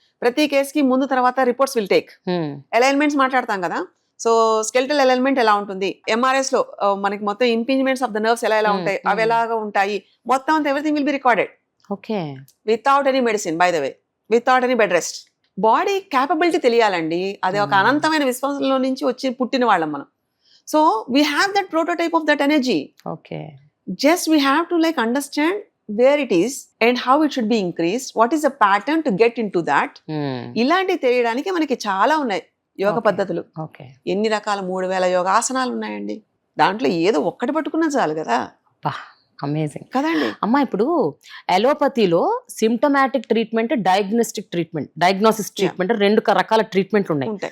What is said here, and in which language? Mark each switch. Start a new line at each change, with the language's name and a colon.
Telugu: ప్రతి కేసుకి ముందు తర్వాత
English: Reports will take.
Telugu: అలైన్మెంట్స్ మాట్లాడతాం కదా, సో స్కెల్టల్ అలైన్మెంట్ ఎలా ఉంటుంది, ఎంఆర్ఎస్ లో మనకి మొత్తం
English: impingements of the nerves
Telugu: ఎలా ఉంటాయి, అవి ఎలాగా ఉంటాయి, మొత్తం అంతా
English: Everything will be recorded. Okay, without any medicine, by the way, without any bed rest.
Telugu: Body capability తెలియాలండి, అది ఒక అనంతమైన విశ్వాసంలో నుంచి వచ్చి పుట్టిన వాళ్ళం మనం.
English: So we have that prototype of that energy. Okay, just we have to like understand where it is and how it should be increased, what is the pattern to get into that.
Telugu: ఇలాంటి తెలియడానికి మనకి చాలా ఉన్నాయి యోగ పద్ధతులు. ఎన్ని రకాల 3000 యోగాసనాలు ఉన్నాయండి. దాంట్లో ఏదో ఒక్కటి పట్టుకున్నా చాలు కదా.
English: amazing
Telugu: కదండి. అమ్మా, ఇప్పుడు అలోపతిలో సిమ్టమాటిక్ ట్రీట్మెంట్, డయాగ్నోసిస్ ట్రీట్మెంట్, 2 రకాల ట్రీట్మెంట్లు ఉన్నాయి.